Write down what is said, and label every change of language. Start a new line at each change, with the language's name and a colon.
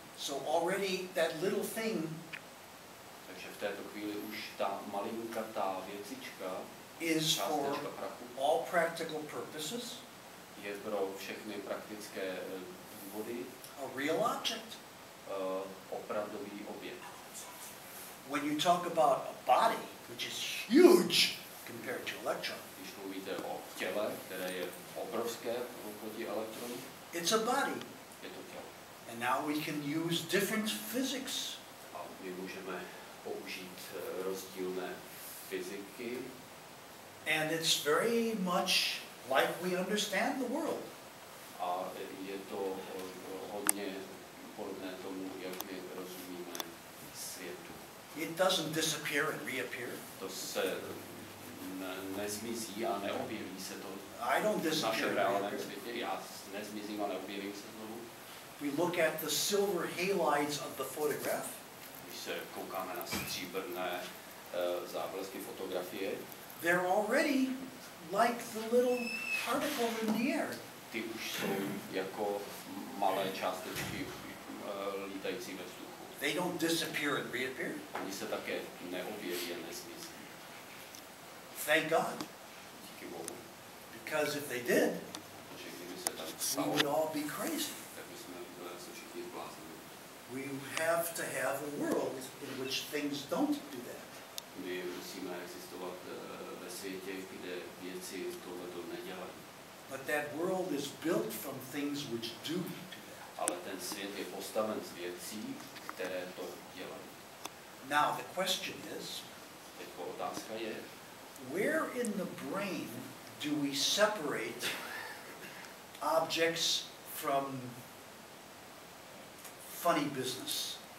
English: So already that little thing
Czech: Takže v této chvíli už ta malinkatá věcička,
English: is for
Czech: částečka prachu,
English: all practical purposes
Czech: je pro všechny praktické důvody
English: a real object.
Czech: Opravdový objekt.
English: When you talk about a body, which is huge compared to electron,
Czech: Když mluvíte o těle, které je obrovské oproti elektronu,
English: it's a body.
Czech: je to tělo.
English: And now we can use different physics
Czech: A my můžeme použít rozdílné fyziky.
English: and it's very much like we understand the world.
Czech: A je to hodně podobné tomu, jak my rozumíme světu.
English: It doesn't disappear and reappear.
Czech: To se nezmizí a neobjeví se to
English: I don't
Czech: v
English: disappear
Czech: našem
English: and
Czech: reálném
English: reappear.
Czech: světě.
English: Já nezmizím a neobjevím se znovu.
Czech: We look at the silver halides of the photograph.
English: Když se koukáme na stříbrné záblesky fotografie,
Czech: They're already like the little particle in the air.
English: ty už jsou jako malé částečky lítající ve vzduchu.
Czech: They don't disappear and reappear.
English: Oni se také neobjeví a nezmizí.
Czech: Thank God.
English: Díky Bohu.
Czech: Because if they did,
English: Protože kdyby se tak
Czech: we
English: stalo,
Czech: would all be crazy.
English: tak bychom se všichni zbláznili.
Czech: We have to have a world in which things don't do that.
English: My musíme existovat ve světě, kde věci tohleto nedělají.
Czech: But that world is built from things which do that.
English: Ale ten svět je postaven z věcí, které to dělají.
Czech: Now the question is,
English: Jako otázka je,
Czech: where in the brain do we separate objects from funny business?